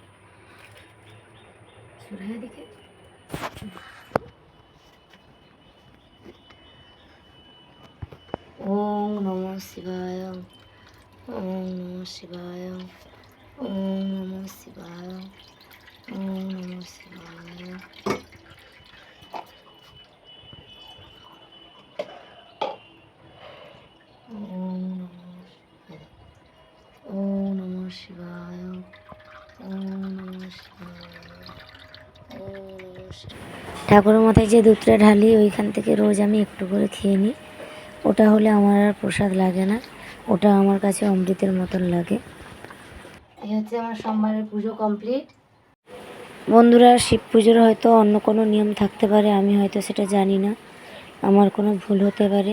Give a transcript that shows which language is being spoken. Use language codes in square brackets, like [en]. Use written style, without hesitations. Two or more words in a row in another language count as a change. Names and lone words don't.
[bn] সুরাই দিকে [sa] ওম নমঃ শিবায়, ওম নমঃ শিবায়, ওম নমঃ শিবায়, ওম নমঃ শিবায়। ওম নমঃ শিবায়, ওম নমঃ শিবায়, ওম নমঃ শিবায়। [bn] ঠাকুরের মাথায় যে দুধটা ঢালি ওইখান থেকে রোজ আমি একটু করে খেয়ে নিই। ওটা হলে আমার আর প্রসাদ লাগে না, ওটা আমার কাছে অমৃতের মতন লাগে। এই হচ্ছে আমার সোমবারের পুজো কমপ্লিট। বন্ধুরা, শিব পুজোর হয়তো অন্য কোনো নিয়ম থাকতে পারে, আমি হয়তো সেটা জানি না, আমার কোনো ভুল হতে পারে।